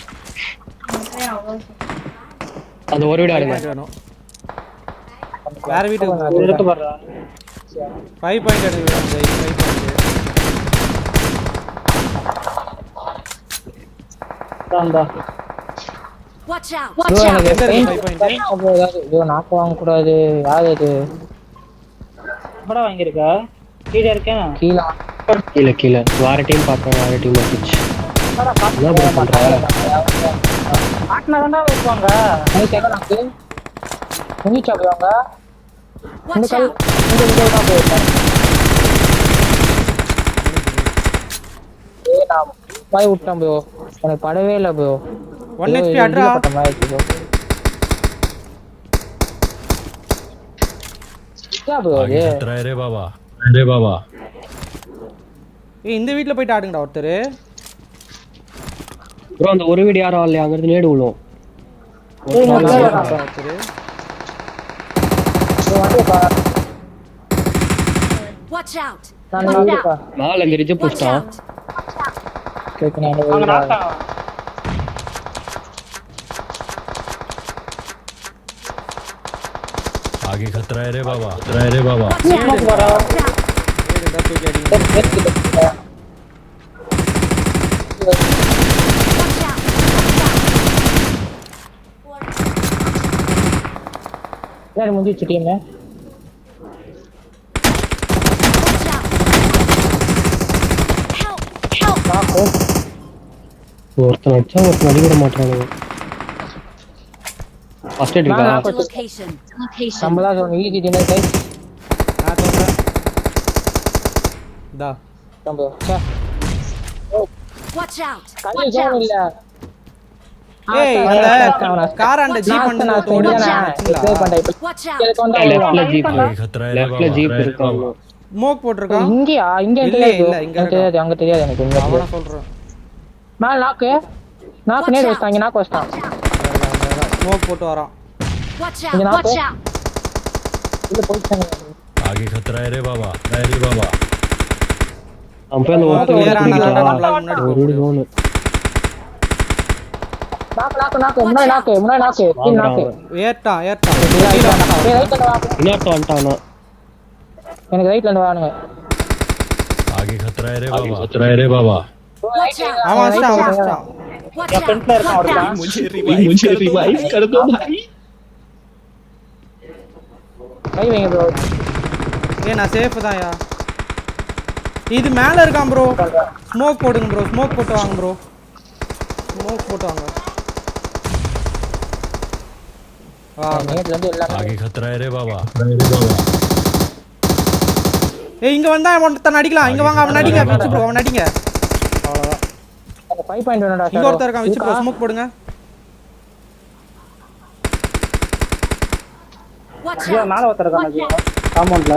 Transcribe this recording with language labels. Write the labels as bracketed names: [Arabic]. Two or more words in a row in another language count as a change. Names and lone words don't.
[Tamil] அந்த ஒரு வீடு ஆடுங்க. வேற வீட்டுக்கு எடுத்து போறா. 5 பாயிண்ட் எடுங்க 5 பாயிண்ட். தாண்டா. [English] Watch out. [Tamil] நாக்கு வாங்க கூடாது. யாரு இது பட வாங்கிருக்கா? கீழ இருக்கேன். கீழ வேற டீம் பார்த்தேன் வேற டீம் வந்துச்சு. என்ன பண்ற? ஆட்னா தான்டா வைப்பாங்க. நாக்கு முடிச்சா போவாங்க. [English] Watch out. [Tamil] தான் போயிருக்கேன். நான் பாய் விட்டேன் ப்ரோ. எனக்கு படவே இல்லை ப்ரோ. 1 HP அட்ரா. [Hindi] क्या bro आगे ये खतरा है रे बाबा अरे बाबा [Tamil] ஏய் இந்த வீட்ல போயிட்டு ஆடுங்கடா ஒருத்தர் ப்ரோ அந்த ஒரு வீடு யாரும் வரலையா அங்க இருந்து நேடு விழும் ஏய் நான் ஒருத்தர் வந்து பா [English] Watch out! [Tamil] நான் வந்து பா மேல இங்க ரிஜ் [English] Watch [Tamil] போஸ்டா [English] out! [Tamil] கேக்குறேன் அவங்க நாக்கா [Hindi] आगे खतरा है रे बाबा खतरा है रे बाबा [Tamil] ஸ்மோக் வர ஏய் தூக்கி அடிங்க [English] Watch out! [Hindi] यार मुझे टीम है [English] Watch out! Help! Help! [Hindi] नाको [Tamil] ஒருத்தன் அடிச்சா ஒருத்தன் அடிவிட மாட்டானுங்க ஃபர்ஸ்ட் எய்ட் இருக்கா [English] Marked a location. Location. [Tamil] நம்மளா சொன்ன [English] easy dinner guys [Tamil] நான் சொல்றேன் டா நம்ம சே [English] Watch out! [Tamil] கல்லு ஜோன் இல்ல ஏய் அந்த காராண்ட ஜீப் வந்து நான் ப்ளே பண்ணேன் இப்போ [English] Watch out! [Tamil] எனக்கு வந்தா லெஃப்ட்ல ஜீப் [Hindi] आगे खतरा है रे [Tamil] லெஃப்ட்ல [Hindi] बाबा [Tamil] ஜீப் [Hindi] खतरा है रे [Tamil] இருக்காங்க [Hindi] बाबा [Tamil] ஸ்மோக் போட்டுருக்கான் இங்கயா இங்க இல்ல, தெரியாது இல்ல, இங்க எனக்கு தெரியாது அங்க தெரியாது எனக்கு இங்க அவன சொல்றேன் மேல நாக்கு நாக்கு நேரே வச்சாங்க நாக்கு வச்சான் ஸ்மோக் போட்டு வரான் [English] Watch [Tamil] இங்க [English] out! Watch [Tamil] நாக்கு [English] out! [Tamil] இது போயிட்டாங்க [Hindi] आगे खतरा है रे बाबा है रे बाबा [Tamil] அவன் போய் அந்த ஒருத்தன் clear ஆனதாண்டா பிடிக்கலாம். நம்மளால முன்னாடி போக ஒரு முடியும். ஜோனு நாக்கு முன்னாடி நாக்கு கீழ நாக்கு ஏட்டான் ஏய் ரைட்ல வா இன்னொருத்தன் வந்துட்டானா எனக்கு ரைட்ல இருந்து வானுங்க [Hindi] आगे खतरा है रे बाबा खतरा है रे बाबा [English] Watch out! [Tamil] அவன் வச்சிட்டான் [English] Watch [Tamil] என் [English] out! [Tamil] ஃப்ரெண்ட்ல இருக்கான் [English] Watch [Tamil] ஒருத்தன் [English] out! [Hindi] मुझे रिवाइव कर दो भाई [Tamil] கை வைங்க ப்ரோ ஏய் நான் சேஃப் தான்யா இது மேல இருக்கான் ப்ரோ ஸ்மோக் போடுங்க ப்ரோ ஸ்மோக் போட்டு வாங்க ப்ரோ ஸ்மோக் போட்டு வாங்க நேட்ல இருந்து எல்லாம் आगे खतरा है रे बाबा खतरा है रे बाबा ஏய் இங்க வந்தா ஒருத்தன் அடிக்கலாம் இங்க வாங்க அவன் அடிங்க பிச்சு ப்ரோ அவன் அடிங்க அவ்வளவுதான் அந்த 5 பாயிண்ட் வேணும்டா இங்க ஒருத்தன் இருக்கான் விச்சு ப்ரோ ஸ்மோக் போடுங்க [English] Watch [Tamil] ஐயோ [English] out! [Tamil] மேல ஒருத்தர் இருக்கான் காம்பவுண்ட்ல